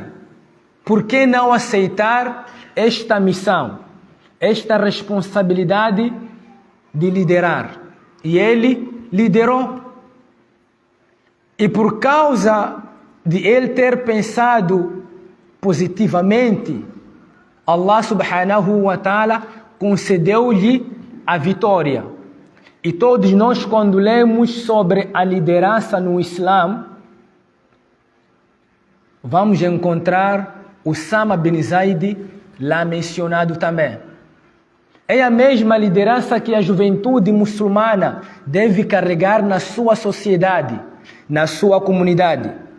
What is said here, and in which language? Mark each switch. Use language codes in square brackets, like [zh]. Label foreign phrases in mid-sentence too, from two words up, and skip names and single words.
[pt] Por que não aceitar esta missão, esta responsabilidade de liderar? E ele liderou. E por causa de ele ter pensado positivamente, [ar] الله سبحانه وتعالى [pt] concedeu-lhe a vitória. E todos nós, quando lemos sobre a liderança no Islã, vamos encontrar Usama bin Zaid lá mencionado também. É a mesma liderança que a juventude muçulmana deve carregar na sua sociedade, na sua comunidade.